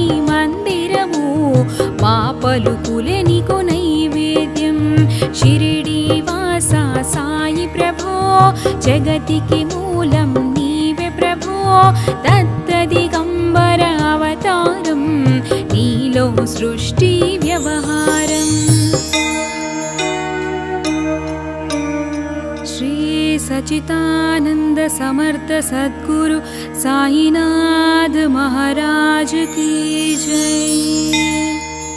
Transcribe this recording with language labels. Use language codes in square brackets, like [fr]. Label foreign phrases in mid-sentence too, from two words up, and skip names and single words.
[te] మందిరము మా పలుకులే నీకు నైవేద్యం షిరిడి వాస సాయి ప్రభో జగతికి మూలం నీవే ప్రభో దత్తదిగంబర అవతారం నీలో సృష్టి వ్యవహారం [hi] श्री सच्चिदानंद समर्थ सद्गुरु साईनाथ महाराज की जय।